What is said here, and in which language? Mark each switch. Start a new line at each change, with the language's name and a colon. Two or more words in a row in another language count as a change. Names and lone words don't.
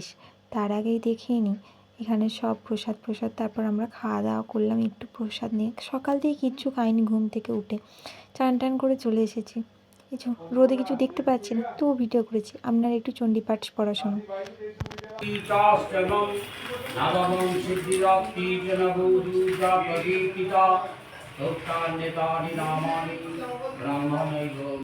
Bangla: তার আগেই দেখিয়ে নিই এখানে সব প্রসাদ, তারপর আমরা খাওয়া দাওয়া করলাম একটু প্রসাদ নিয়ে। সকাল থেকে কিচ্ছু খাইনি, ঘুম থেকে উঠে চান টান করে চলে এসেছি। এই রোদে কিছু দেখতে পাচ্ছি না, তবু ভিডিও করেছি। আপনারা একটু চণ্ডী পাঠ পড়া শুনুন।
Sanskrit: ीताष्टमं नवमं सिद्धिरप्ति च नवोदुर्गा प्रदीपिता भक्तान्यतानि नामानि ब्रह्मणैव